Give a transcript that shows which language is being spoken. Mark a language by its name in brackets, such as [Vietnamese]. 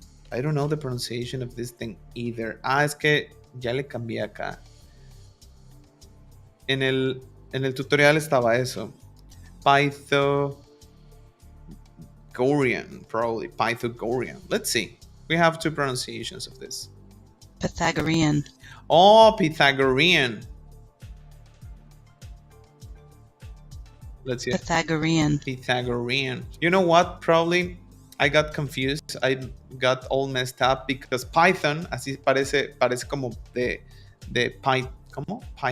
[English] I don't know the pronunciation of this thing either. [Spanish] Es que ya le cambié acá. En el tutorial estaba eso. [English] Pythagorean, probably. Pythagorean. Let's see. We have two pronunciations of this. Pythagorean. Oh, Pythagorean. Let's see. Pythagorean. Pythagorean. You know what? Probably I got confused. I got all messed up because Python, [Spanish] así parece como de ¿cómo?